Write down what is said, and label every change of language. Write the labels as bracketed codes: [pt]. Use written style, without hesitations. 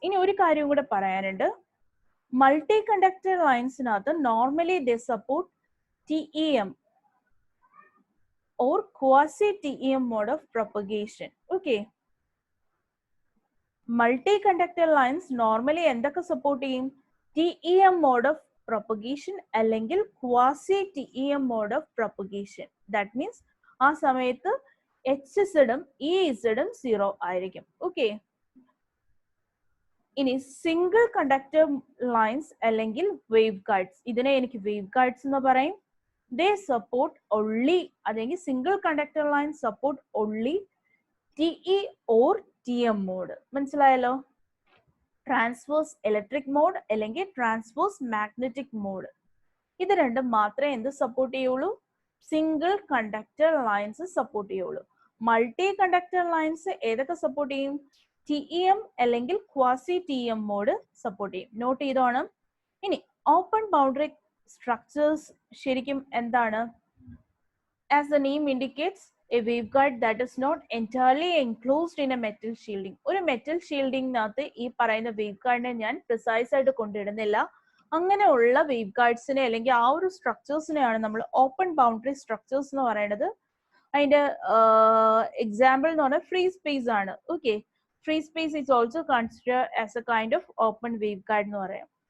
[ml] ഇനി ഒരു കാര്യം കൂടെ പറയാനുണ്ട്. Multi conductor ലൈൻസിനകത്ത് [en] Normally they support TEM or quasi-TEM mode of propagation. Okay. Multi-conductor lines normally [ml] എന്തൊക്കെ സപ്പോർട്ട് ചെയ്യും? [en] TEM mode of propagation അല്ലെങ്കിൽ quasi-TEM mode of propagation. That means [ml] ആ സമയത്ത് HZ-ഉം EZ-ഉം 0 ആയിരിക്കും. Okay. ഇനി സിംഗിൾ കണ്ടക്ടർ ലൈൻസ് അല്ലെങ്കിൽ വേവ് ഗൈഡ്സ്. ഇതിനെ എനിക്ക് വേവ് ഗൈഡ്സ് എന്ന് പറയും. [en] They support only അല്ലെങ്കിൽ single conductor line support only TE or TM mode. [ml] മനസ്സിലായല്ലോ? [en] Transverse electric mode അല്ലെങ്കിൽ transverse magnetic mode. [ml] ഇത് രണ്ടും മാത്രമേ എന്ത് സപ്പോർട്ട് ചെയ്യുള്ളൂ? സിംഗിൾ കണ്ടക്ടർ ലൈൻസ് സപ്പോർട്ട് ചെയ്യുള്ളൂ. മൾട്ടി കണ്ടക്ടർ ലൈൻസ് ഏതൊക്കെ സപ്പോർട്ട് ചെയ്യും? TEM അല്ലെങ്കിൽ ക്വാസി TEM മോഡ് സപ്പോർട്ട് ചെയ്യും. നോട്ട് ചെയ്തോണം. ഇനി ഓപ്പൺ ബൗണ്ടറി സ്ട്രക്ചേഴ്സ് ശരിക്കും എന്താണ്? [en] As the name indicates, a waveguide that is not entirely enclosed in a metal shielding. [ml] ഒരു metal ഷീൽഡിങ്ങിനകത്ത് ഈ പറയുന്ന വേവ് ഗൈഡിനെ ഞാൻ പ്രിസൈസ് ആയിട്ട് കൊണ്ടിടുന്നില്ല. അങ്ങനെയുള്ള വേവ് ഗൈഡ്സിനെ അല്ലെങ്കിൽ ആ ഒരു സ്ട്രക്ചേഴ്സിനെയാണ് നമ്മൾ ഓപ്പൺ ബൗണ്ടറി സ്ട്രക്ചേഴ്സ് എന്ന് പറയുന്നത്. അതിന്റെ എക്സാമ്പിൾ എന്ന് പറഞ്ഞാൽ ഫ്രീ സ്പേസ് ആണ്. [en] Okay, free space is also consider as a kind of open wave guide എന്ന് പറയാം.